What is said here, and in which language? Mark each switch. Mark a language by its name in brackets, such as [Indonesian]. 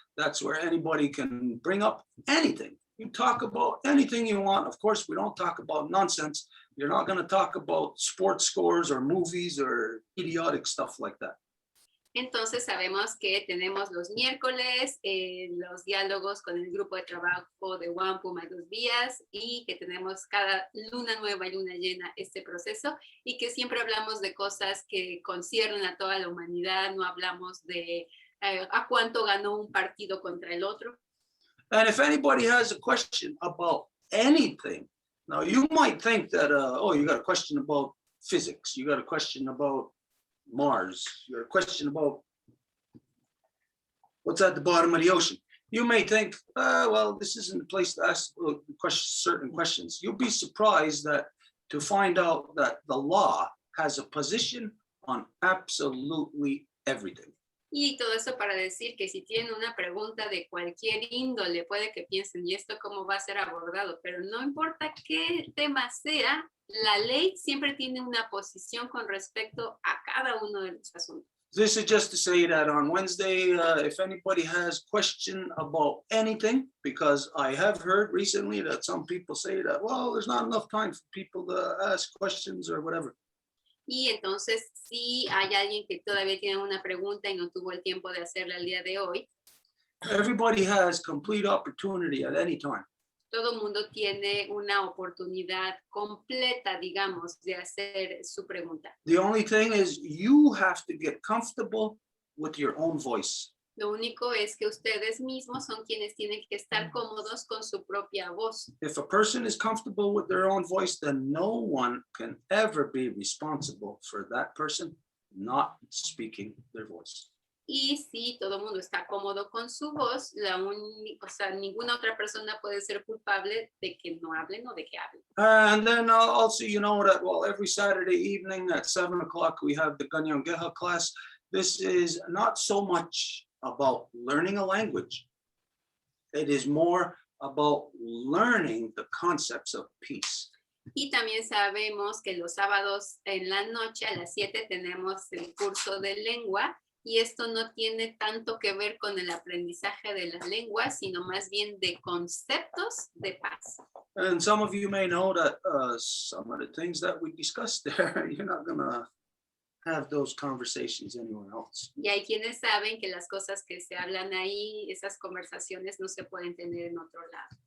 [English] That's where anybody can bring up anything. You talk about anything you want. Of course, we don't talk about nonsense. You're not gonna talk about sports scores or movies or idiotic stuff like that. [Spanish] Entonces sabemos que tenemos los miércoles los diálogos con el grupo de trabajo de One Puma 2 días y que tenemos cada luna nueva y luna llena este proceso y que siempre hablamos de cosas que conciernen a toda la humanidad, no hablamos de a cuánto ganó un partido contra el otro. [English] And if anybody has a question about anything, now you might think that, oh, you got a question about physics, you got a question about Mars, you got a question about what's at the bottom of the ocean. You may think, well, this isn't the place to ask certain questions. You'll be surprised that to find out that the law has a position on absolutely everything. [Spanish] Y todo eso para decir que si tienen una pregunta de cualquier índole, puede que piensen, ¿y esto cómo va a ser abordado? Pero no importa qué tema sea, la ley siempre tiene una posición con respecto a cada uno de los asuntos. [English] This is just to say that on Wednesday, if anybody has question about anything, because I have heard recently that some people say that, well, there's not enough time for people to ask questions or whatever. [Spanish] Y entonces, si hay alguien que todavía tiene una pregunta y no tuvo el tiempo de hacerla el día de hoy, [English] everybody has complete opportunity at any time. [Spanish] Todo mundo tiene una oportunidad completa, digamos, de hacer su pregunta. [English] The only thing is you have to get comfortable with your own voice. [Spanish] Lo único es que ustedes mismos son quienes tienen que estar cómodos con su propia voz. [English] If a person is comfortable with their own voice, then no one can ever be responsible for that person not speaking their voice. [Spanish] Y si todo el mundo está cómodo con su voz, ninguna otra persona puede ser culpable de que no hablen o de que hablen. [English] And then also, you know that, well, every Saturday evening at 7 o'clock, we have the Ganyangeha class. This is not so much about learning a language. It is more about learning the concepts of peace. [Spanish] Y también sabemos que los sábados en la noche a las 7 tenemos el curso de lengua y esto no tiene tanto que ver con el aprendizaje de las lenguas, sino más bien de conceptos de paz. [English] And some of you may know that some of the things that we discussed there, you're not gonna have those conversations anywhere else. [Spanish] Y hay quienes saben que las cosas que se hablan ahí, esas conversaciones no se pueden tener en otro lado.